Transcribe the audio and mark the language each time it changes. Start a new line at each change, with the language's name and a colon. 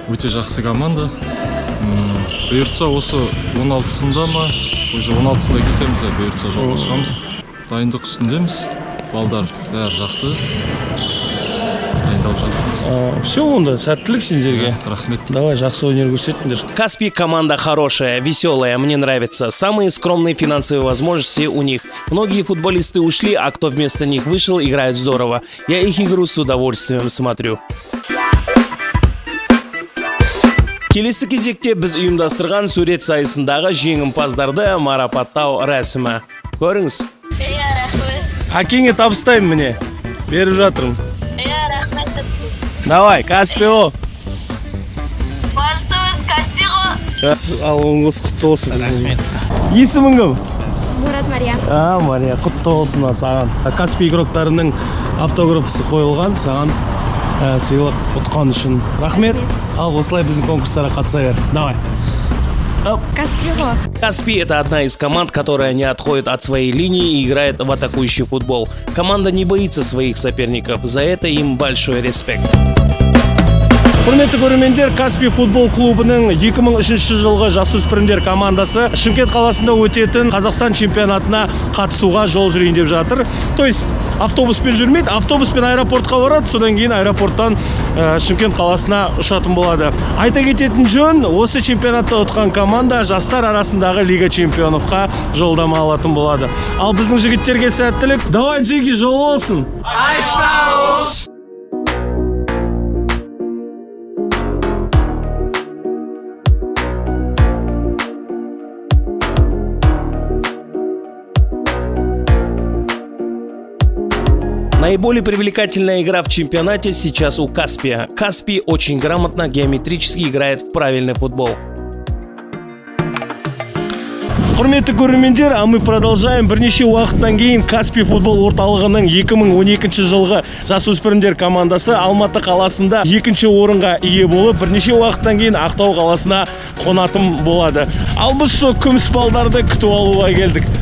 Kazakh: Өте жақсы команда. Бұйыртса осы 16-сында ма? Уже 16-сында кетеміз, бұйыртса жолға шығамыз. Дайындық үстіндеміз. Балдар бәрі жақсы. Дайындалып жатырмыз. Все, онда сәттілік сендерге. Рахмет. Давай, жақсы өнер көрсетіңдер.
Russian: Каспий команда хорошая, веселая, мне нравится. Самые скромные финансовые возможности у них. Многие футболисты ушли, а кто вместо них вышел, играет здорово. Я их игру с удовольствием смотрю.
Kazakh: Келесі кезекте біз ұйымдастырған сурет сайысындағы жеңімпаздарды марапаттау рәсімі. Көріңіз. Иә, рахмет. Әкеңе табыстаймын міне. Беріп жатырмын. Иә, рахмет.
Russian: Давай, Каспио.
Kazakh: Башымыз Каспио. Ал оңыз құтты болсын. Рахмет. Есімің кім? Мурат Мария. Мария, құтты болсын саған. Каспий игроктарының автографысы қойылған, саған сыйлық ұтқан үшін рахмет. Ал осылай біздің конкурстарға қатыса бер.
Russian: Давай. Каспио. Каспий – это одна из команд, которая не отходит от своей линии и играет в атакующий футбол. Команда не боится своих соперников. За это им большой респект.
Kazakh: Құрметті көрермендер, Каспий футбол клубының 2003 жылғы жасөспірімдер командасы Шымкент қаласында өтетін Қазақстан чемпионатына қатысуға жол жүрейін деп жатыр.
Russian: То есть
Kazakh: автобуспен жүрмейді, автобуспен аэропортқа барады, содан кейін аэропорттан Шымкент қаласына ұшатын болады. Айта кететін жөн, осы чемпионатта ұтқан команда жастар арасындағы лига чемпионовқа жолдама алатын болады. Ал біздің жігіттерге сәттілік. Давай, Джеги, жол болсын. Айсауш!
Russian: Наиболее привлекательная игра в чемпионате сейчас у Каспия. Каспий очень грамотно, геометрически играет в правильный футбол.
Kazakh: Құрметті көрермендер,
Russian: мы продолжаем.
Kazakh: Бірнеше уақыттан кейін Каспий футбол орталығының 2012 жылғы жасөспірімдер командасы Алматы қаласында екінші орынға ие болып, бірнеше уақыттан кейін Ақтау қаласына қонатын болады. Ал біз сол күміс балдарды күтіп алуға келдік.